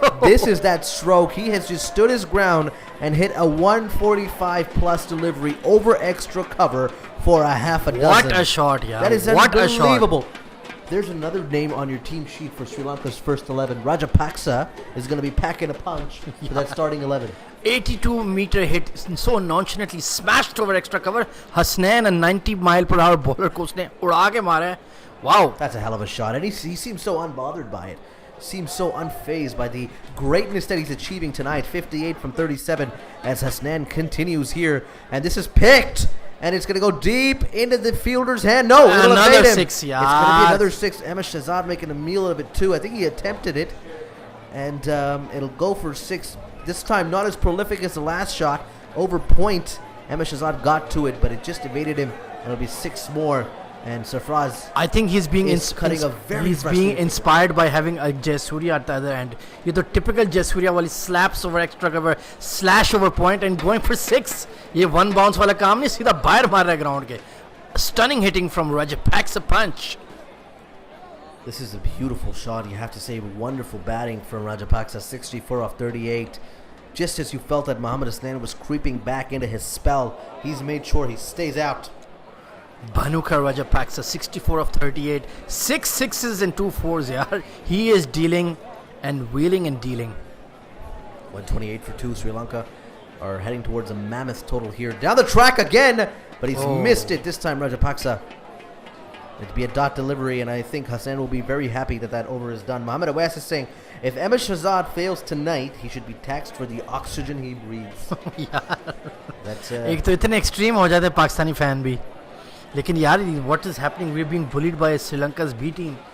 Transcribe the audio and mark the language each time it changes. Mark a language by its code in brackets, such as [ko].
[en] This is that stroke. He has just stood his ground and hit a 145 plus delivery over extra cover for a half a dozen. What a shot, yeah. That is What a shot. unbelievable. There's another name on your team sheet for Sri Lanka's first 11. Rajapaksa is going to be packing a punch for that starting 11. 82-meter hit so nonchalantly smashed over extra cover. [hi] Hasnain, [en] a 90-mile-per-hour bowler [hi] को उसने उड़ा के मारा है. [en] Wow. That's a hell of a shot. And he seems so unbothered by it. Seems so unfazed by the greatness that he's achieving tonight. 58 from 37 as Hasnain continues here. And this is picked. And it's going to go deep into the fielder's hand. No, it'll Another evade him. 6 yards. It's going to be another 6. Amish Shahzad making a meal of it too. I think he attempted it. And it'll go for 6. This time not as prolific as the last shot. Over point. Amish Shahzad got to it, but it just evaded him. It'll be 6 more. And Sarfraz, I think he's being is cutting a very he's being frustrating- inspired by having a Jayasuriya at the other end. ये तो typical Jayasuriya वाली slaps over extra cover, slash over point and going for 6. [hi] ये one bounce वाला काम नहीं, सीधा बाहर मार रहा है ground के. [en] Stunning hitting from Rajapaksa punch. this is a beautiful shot. You have to say wonderful batting from Rajapaksa. 64 off 38. Just as you felt that Mohammad Hasnain was creeping back into his spell, he's made sure he stays out. Bhanukar Rajapaksa 64 of 38, 6 sixes and 2 fours. Yeah, he is dealing and wheeling and dealing. 128 for 2. Sri Lanka are heading towards a mammoth total here. Down the track again, but he's missed it this time. Rajapaksa. It'd be a dot delivery, and I think Hassan will be very happy that that over is done. Mohammad Awais is saying if Amish Shahzad fails tonight, he should be taxed for the oxygen he breathes. That's [hi] एक तो इतने extreme हो जाते हैं Pakistani fan भी. [en] लेकिन यार what is happening? We're being bullied by Sri Lanka's B team.